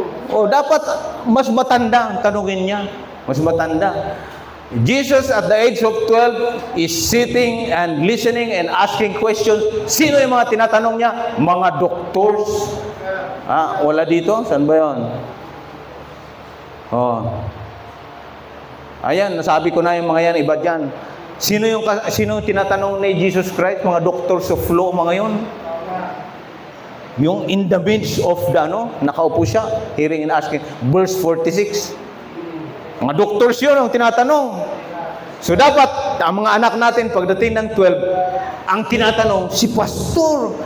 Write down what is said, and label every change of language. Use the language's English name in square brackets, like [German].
[Filipino] Dapat mas matanda ang tanungin niya. Mas matanda. [English] Jesus at the age of 12 is sitting and listening and asking questions. [Filipino] Sino yung mga tinatanong niya? Mga doctors. Wala dito? Saan ba yun? Ayan, nasabi ko na yung mga yan, iba dyan. Sino yung tinatanong ni Jesus Christ? Mga doctors of law, mga yun. [English] Yung in the midst of the, [Filipino] nakaupo siya, [English] hearing and asking. Verse 46. [Filipino] Mga doctors yun ang tinatanong. So dapat, ang mga anak natin, pagdating ng 12, ang tinatanong, si pastor.